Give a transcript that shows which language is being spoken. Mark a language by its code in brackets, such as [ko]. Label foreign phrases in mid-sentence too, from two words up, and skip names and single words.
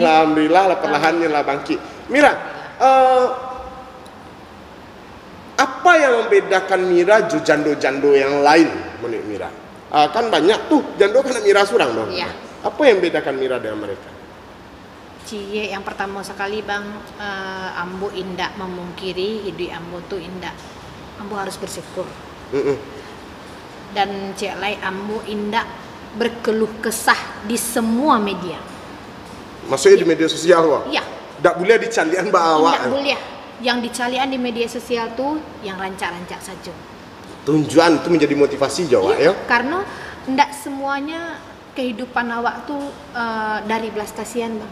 [id] Alhamdulillah lah perlahannya lah bangkit. Mira, apa yang membedakan Mira jando-jando yang lain menurut Mira? [min] Kan banyak tuh jando kan Mira surang dong. [id] Iya. Apa yang membedakan Mira dengan mereka? [min] Yang pertama sekali bang, ambo indak memungkiri hidup ambo tuh indak. Ambo harus bersyukur. Dan lai ambo indak berkeluh kesah di semua media. [id] Maksudnya di media sosial wah? Iya. [min] Ndak boleh dicalian bawa. Ndak boleh. Yang dicalian di media sosial tuh yang rancak-rancak saja. [id] Tujuan itu menjadi motivasi Jawa ya? Karena ndak semuanya kehidupan awak tuh dari belas kasihan bang.